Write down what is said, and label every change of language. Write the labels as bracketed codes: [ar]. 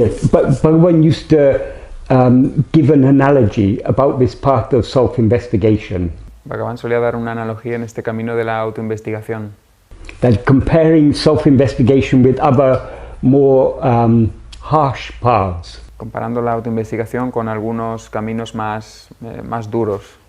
[en] But Bhagavan used to give an analogy about this path of self-investigation. [es] Bhagavan solía dar una analogía en este camino de la autoinvestigación. [en] That comparing self-investigation with other more harsh paths. [es] Comparando la autoinvestigación con algunos caminos más duros.